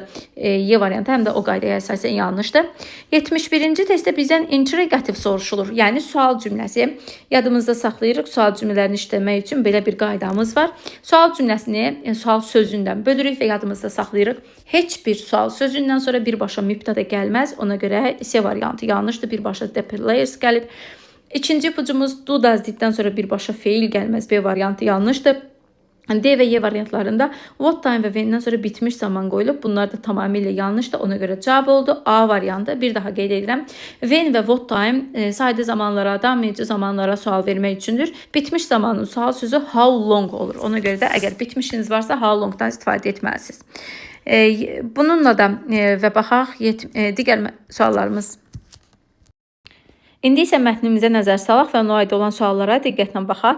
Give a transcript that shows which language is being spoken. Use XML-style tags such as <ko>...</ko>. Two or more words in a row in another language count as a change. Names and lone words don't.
<az>Y variantı həm də o qaydaya əsasən yanlışdır. 71-ci testdə bizdən interrogativ soruşulur. Yəni sual cümləsi. Yadımızda saxlayırıq. Sual cümlələrini işləmək üçün belə bir qaydamız var. Sual cümləsini sual sözündən bölürük və yadımızda saxlayırıq. Heç bir sual sözündən sonra birbaşa mübtədə gəlməz. Ona görə C variantı yanlışdır. Birbaşa</az> <en>the players</en> <az>gəlib. İkinci ipucumuz</az> <en>do does</en> <az>diddən sonra birbaşa feil gəlməz. B variantı yanlışdır. D və Y variantlarında</az> <en>what time</en> <az>və when-dən sonra bitmiş zaman qoyulub. Bunlar da tamamilə yanlışdır. Ona görə cavab oldu A variantı. Bir daha qeyd edirəm. When və</az> <en>what time</en> <az>sadə zamanlara, daimici zamanlara sual vermək üçündür. Bitmiş zamanın sual sözü</az> <en>how long</en> <az>olur. Ona görə də əgər bitmişiniz varsa</az> <en>how long-</en> <az>dan istifadə etməlisiniz. Bununla da və baxaq digər suallarımız. İndi isə mətnimizə nəzər salaq və ona aid olan suallara diqqətlə baxaq.</az>